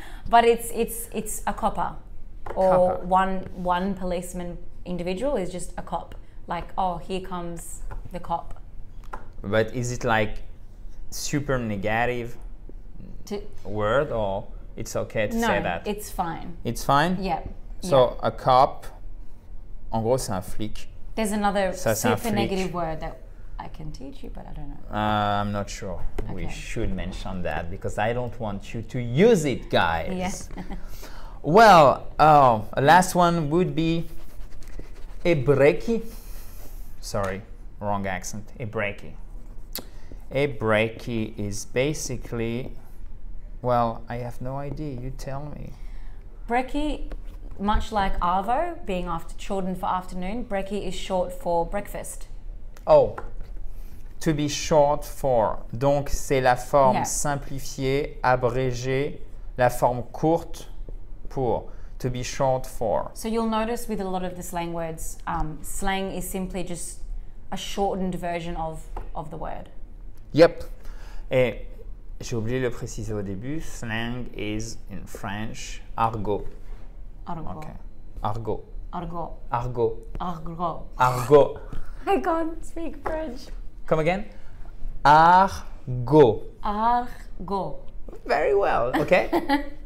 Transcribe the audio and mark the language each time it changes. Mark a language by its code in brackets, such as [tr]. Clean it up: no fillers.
[en] But it's a copper, or Copper. one policeman individual is just a cop. Like, oh, here comes the cop. But is it like super negative word, or it's okay to say that? No, it's fine. It's fine? Yeah. So a cop, [fr] en gros c'est un flic. [en] There's another [fr] Ça, c'est un super flic. [en] negative word that I can teach you, but I don't know. I'm not sure. We Okay. should mention that because I don't want you to use it, guys. Yes. Well, last one would be ebreki. Sorry, wrong accent. Ebreki. Ebreki is basically, well, I have no idea. You tell me. Brekkie, much like arvo, being shortened for afternoon, brekkie is short for breakfast. Oh, to be short for. [fr] Donc, c'est la forme [en] Yeah. [fr] simplifiée, abrégée, la forme courte pour. [en] To be short for. So you'll notice with a lot of the slang words, slang is simply just a shortened version of the word. Yep. [fr] Et j'ai oublié de le préciser au début. [en] Slang is in French argot. [fr] Argot. [en] Okay. Argot. [fr] Argot. Argot. Argot. Argot. [en] I can't speak French. Come again. Argot. [fr] Argot. [en] Very well. Okay.